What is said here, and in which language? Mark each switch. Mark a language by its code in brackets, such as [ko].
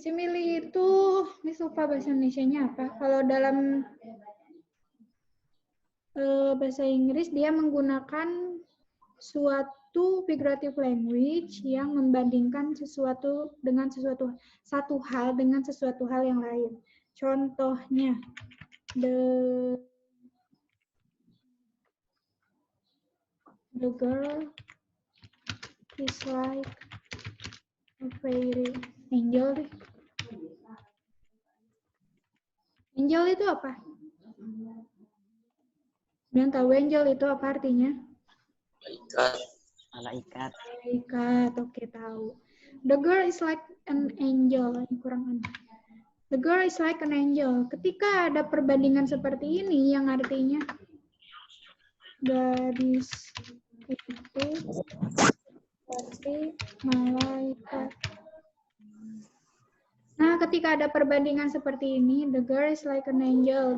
[id] Simili itu, Miss lupa bahasa Indonesianya apa? Kalau dalam bahasa Inggris, dia menggunakan suatu figurative language yang membandingkan sesuatu dengan satu hal dengan sesuatu hal yang lain. [en] Contohnya, the girl is like a fairy. [id] Angel deh. Angel itu apa? Yang tahu angel itu apa artinya? Malaikat. Malaikat. Malaikat, oke tahu. [en] The girl is like an angel. [id] Ini kurang aneh. [en] The girl is like an angel. [id] Ketika ada perbandingan seperti ini, yang artinya gadis itu seperti malaikat. Nah, ketika ada perbandingan seperti ini, [en] the girl is like an angel.